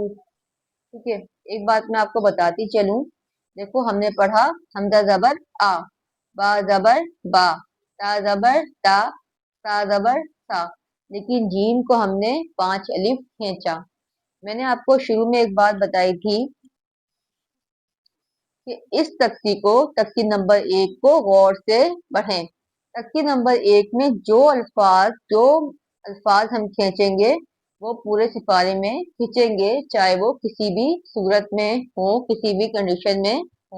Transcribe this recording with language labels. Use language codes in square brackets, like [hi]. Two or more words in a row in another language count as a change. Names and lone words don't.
[ur] ٹھیک ہے، ایک بات میں آپ کو بتاتی چلوں. دیکھو ہم نے پڑھا حمزہ زبر آ، با زبر با، تا زبر تا، سا زبر سا، لیکن جیم کو ہم نے 5 الف کھینچا. میں نے آپ کو شروع میں ایک بات بتائی تھی کہ اس تختی کو، تختی نمبر 1 کو غور سے پڑھیں. تختی نمبر 1 میں جو الفاظ ہم کھینچیں گے وہ پورے سپارے میں کھینچیں گے، چاہے وہ کسی بھی صورت میں ہو، کسی بھی کنڈیشن میں ہو.